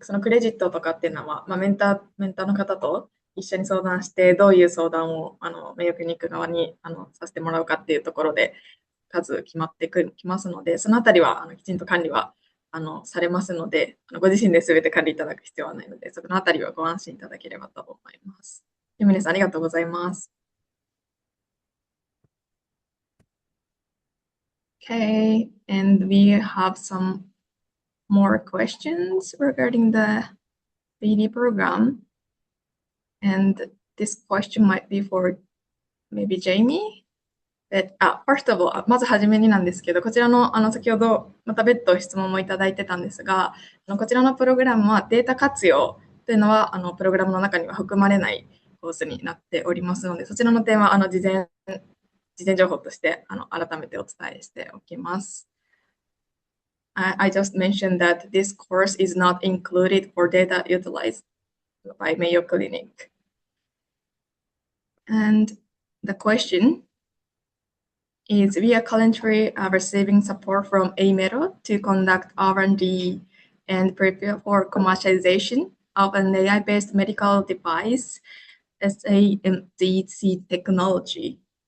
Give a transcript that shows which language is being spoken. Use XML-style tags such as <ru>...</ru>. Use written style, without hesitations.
<ja>そのクレジットとかっていうのは、メンターの方と一緒に相談して、どういう相談を名誉クリニック側にさせてもらうかっていうところで数決まってきますので、そのあたりはきちんと管理はされますので、ご自身で全て管理いただく必要はないので、そのあたりはご安心いただければと思います。ゆみねさん、ありがとうございます。</ja> <en>Okay, and we have some more questions regarding the BD program. And this question might be for maybe Jamie. First of all,</en> <ja>まずはじめになんですけど、こちらの先ほどまた別途質問もいただいてたんですが、こちらのプログラムはデータ活用というのはプログラムの中には含まれないコースになっておりますので、そちらの点は事前情報として改めてお伝えしておきます。</ja> <en>I just mentioned that this course is not included for data utilized by Mayo Clinic. And the question is, we are currently receiving support from JETRO to conduct R&D and prepare for commercialization of an AI-based medical device, SAMDC technology.</en>